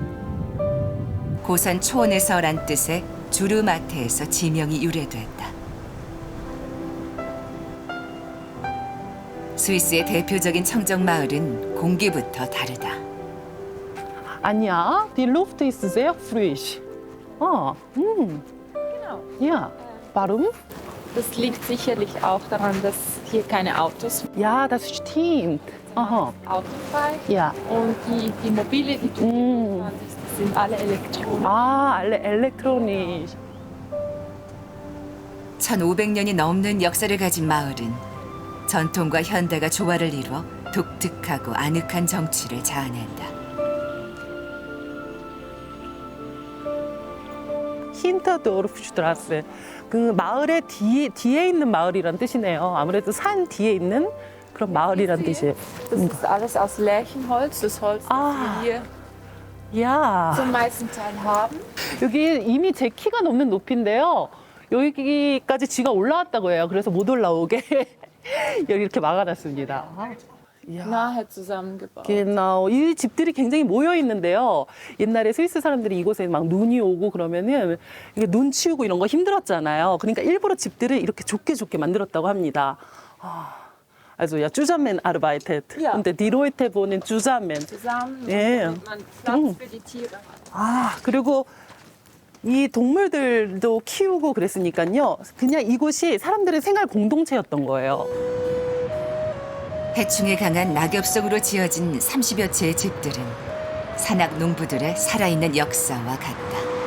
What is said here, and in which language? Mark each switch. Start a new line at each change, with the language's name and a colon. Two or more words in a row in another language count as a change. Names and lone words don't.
Korean: 고선 초원에서란 뜻의 주르마테에서 지명이 유래됐다. 스위스의 대표적인 청정 마을은 공기부터 다르다. 아니야,
German: die Luft ist sehr frisch. Genau. Ja. Warum? Das liegt sicherlich auch daran, dass hier keine Autos Ja, das stimmt. Aha. autofrei Ja. und die Mobile, die du gefahren bist, sind alle elektronisch. alle elektronisch.
Korean: 1500년이 넘는 역사를 가진 마을은 전통과 현대가 조화를 이루어 독특하고 아늑한 정취를 자아낸다. 힌터도르프슈트라스. 그 마을의 뒤에 있는 마을이란 뜻이네요. 아무래도 산 뒤에 있는 그런 마을이란 뜻이에요.
German: Das ist alles aus Lärchenholz, das Holz, das Ah. wir hier
Korean: 야,
German: zum meisten Teil haben.
Korean: 여기 이미 제 키가 넘는 높이인데요. 여기까지 쥐가 올라왔다고 해요. 그래서 못 올라오게 여기 이렇게 막아놨습니다.
German: Nahe zusammengebaut. genau.
Korean: 이 집들이 굉장히 모여 있는데요. 옛날에 스위스 사람들이 이곳에 막 눈이 오고 그러면은 이게 눈 치우고 이런 거 힘들었잖아요. 그러니까 일부러 집들을 이렇게 좁게 만들었다고 합니다.
German: Also ja, zusammen arbeitet. Ja. Und die Leute wohnen zusammen. Zusammen, Ja. damit man Platz für die Tiere hat.
Korean: 그리고 이 동물들도 키우고 그랬으니까요. 그냥 이곳이 사람들의 생활 공동체였던 거예요. 해충에 강한 낙엽 속으로 지어진 30여 채의 집들은 산악 농부들의 살아있는 역사와 같다.